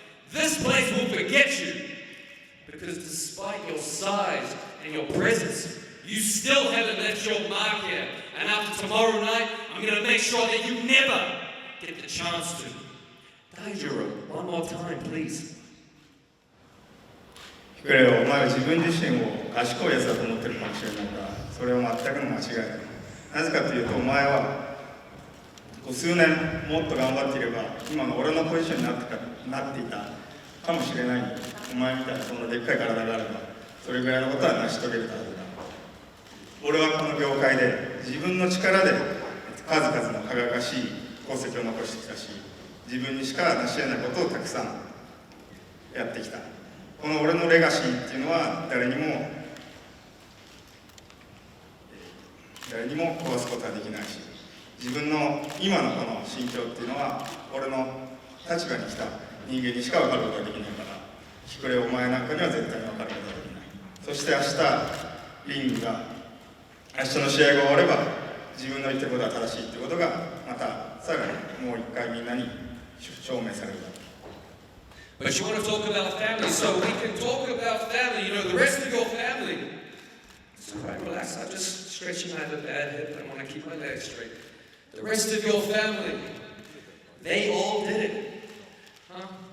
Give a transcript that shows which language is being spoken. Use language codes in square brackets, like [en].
[en] This place will forget you because despite your size and your presence, you still haven't left your mark here. And after tomorrow night, I'm going to make sure that you never get the chance to. Daijiro, one more time, please. [ja] ヒクレオ、お前は自分自身を賢いやつだと思ってるかもしれないが、それは全くの間違いだ。なぜかというと、お前は数年もっと頑張っていれば今の俺のポジションになっていたかもしれない。お前みたいなそんなでっかい体があればそれぐらいのことは成し遂げるはずだ。俺はこの業界で自分の力で数々の輝かしい功績を残してきたし、自分にしか成し得ないことをたくさんやってきた。この俺のレガシーっていうのは誰にも誰にも壊すことはできないし、自分の今のこの心境っていうのは俺の立場に来た人間にしか分かることができないから、ひくれお前なんかには絶対に分かることができない。そして明日リングが明日の試合が終われば自分の言ってることは正しいってことがまたさらにもう一回みんなに証明される。 [en] But you want to talk about family, so we can talk about family, you know, the rest of your family. It's all right, relax, I'm just stretching out a bad hip, I want to keep my legs straight. The rest of your family, they all did it. Huh?